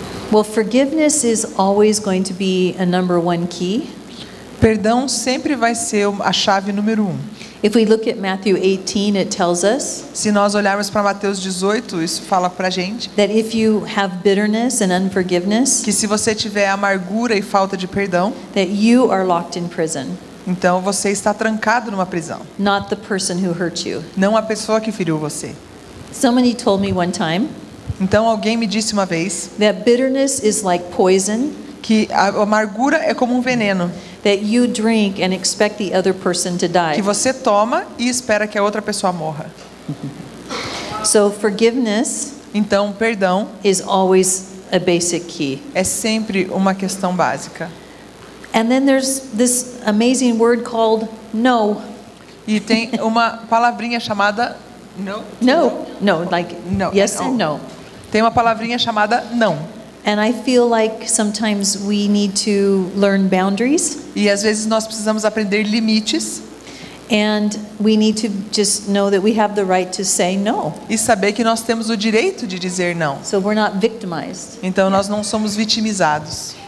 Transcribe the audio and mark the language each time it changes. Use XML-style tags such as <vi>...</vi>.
<en>Well, forgiveness is always going to be a number one key.</en> <pt>Perdão sempre vai ser a chave número 1.</pt> <en>If we look at Matthew 18, it tells us</en> <pt>Se nós olharmos para Mateus 18, isso fala para a gente</pt> <en>that if you have bitterness and unforgiveness,</en> <pt>que se você tiver amargura e falta de perdão,</pt> <en>that you are locked in prison,</en> <pt>então você está trancado numa prisão.</pt> <en>not the person who hurt you.</en> <pt>Não a pessoa que feriu você.</pt> <en>Somebody told me one time</en> <pt>Então alguém me disse uma vez</pt> <en>that bitterness is like poison</en> <pt>que a amargura é como um veneno</pt> <en>that you drink and expect the other person to die.</en> <pt>que você toma e espera que a outra pessoa morra.</pt> <en>So forgiveness</en> <pt>Então, perdão</pt> <en>is always a basic key.</en> <pt>é sempre uma questão básica.</pt> <en>And then there's this amazing word called no.</en> <pt>E tem uma palavrinha chamada</pt> <en>No, like No, yes and and no.</en> <pt>Tem uma palavrinha chamada não.</pt> <en>And I feel like sometimes we need to learn boundaries,</en> <pt>E às vezes nós precisamos aprender limites</pt> <en>and we need to just know that we have the right to say no.</en> <pt>e saber que nós temos o direito de dizer não.</pt> <en>So we're not victimized.</en> <pt>Então nós não somos vitimizados.</pt>